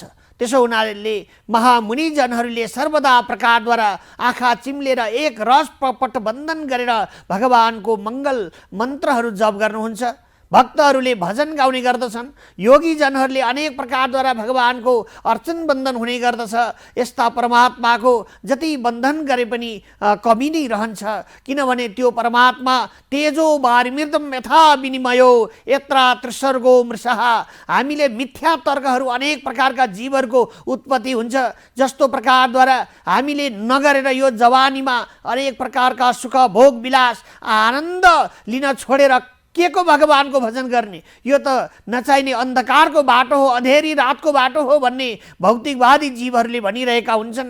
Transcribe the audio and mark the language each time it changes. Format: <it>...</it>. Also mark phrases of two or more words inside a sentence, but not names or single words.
<ne>त्यसो हुनाले महामुनिजनहरूले सर्वदा प्रकारद्वारा आँखा चिम्लेर एक रस पटबन्धन गरेर भगवानको मङ्गल मन्त्रहरू जप गर्नुहुन्छ। भक्तहरूले भजन गाउने गर्दछन्। योगीजनहरूले अनेक प्रकारद्वारा भगवानको अर्चन बन्धन हुने गर्दछ। यस्ता परमात्माको जति बन्धन गरे पनि कमी नै रहन्छ। किनभने त्यो परमात्मा</ne> <sa>तेजो वारिमृदम यथा विनिमयो यत्रा त्रिसर्गो मृषः,</sa> <ne>हामीले मिथ्या तर्कहरू अनेक प्रकारका जीवहरूको उत्पत्ति हुन्छ। जस्तो प्रकारद्वारा हामीले नगरेर यो जवानीमा अनेक प्रकारका सुख भोग विलास आनन्द लिन छोडेर के को भगवानको भजन गर्ने, यो त नचाहिने अन्धकारको बाटो हो, अँधेरी रातको बाटो हो भन्ने भौतिकवादी जीवहरूले भनिरहेका हुन्छन्।</ne>